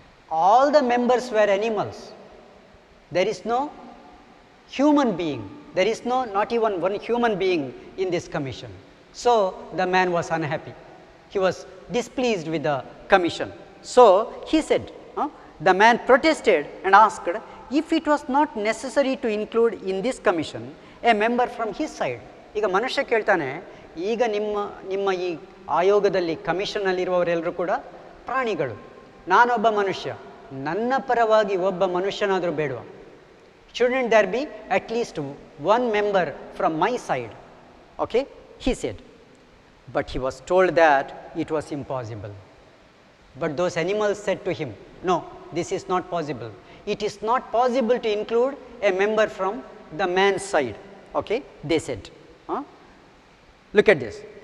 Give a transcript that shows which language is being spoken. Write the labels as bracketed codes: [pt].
[en] All the members were animals, there is no human being, there is not even one human being in this commission. So the man was unhappy, he was displeased with the commission. So he said, the man protested and asked if it was not necessary to include in this commission a member from his side. [kn] ಈಗ ಮನುಷ್ಯ ಕೇಳ್ತಾನೆ, ಈಗ ನಿಮ್ಮ ಈ ಆಯೋಗದಲ್ಲಿ ಕಮಿಷನ್ನಲ್ಲಿರುವವರೆಲ್ಲರೂ ಕೂಡ ಪ್ರಾಣಿಗಳು, ನಾನೊಬ್ಬ ಮನುಷ್ಯ, ನನ್ನ ಪರವಾಗಿ ಒಬ್ಬ ಮನುಷ್ಯನಾದರೂ ಬೇಡವಾ? [en] Shouldn't there be at least one member from my side? Okay, he said. But he was told that it was impossible. But those animals said to him, no, this is not possible. It is not possible to include a member from the man's side. Okay, they said. Look at this.